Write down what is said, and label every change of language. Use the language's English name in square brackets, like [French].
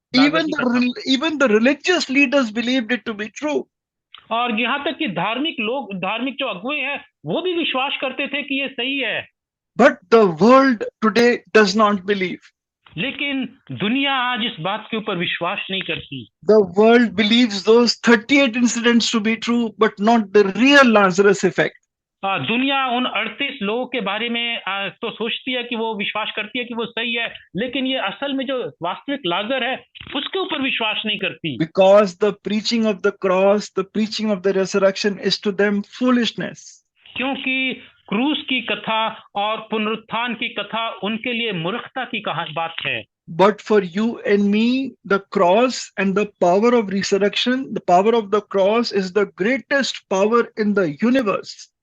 [English] Even the religious leaders believed it to be true. [Hindi] और यहाँ तक कि धार्मिक जो अगुवे हैं वो भी विश्वास करते थे कि ये सही है। [English] But the world today does not believe. [Hindi] लेकिन दुनिया आज इस बात के ऊपर विश्वास नहीं करती। [English] The world believes those 38 incidents to be true, but not the real Lazarus effect. [Hindi] दुनिया उन 38 लोगों के बारे में तो सोचती है कि वो विश्वास करती है कि वो सही है, लेकिन ये असल में जो वास्तविक लाजर है उसके ऊपर विश्वास नहीं करती। [English] Because the preaching of the cross, the preaching of the resurrection is to them foolishness. [Hindi] क्योंकि क्रूस की कथा और पुनरुत्थान की कथा उनके लिए मूर्खता की बात है। [English] But for you and me, the cross and the power of resurrection, the power of the cross is the greatest power in the universe.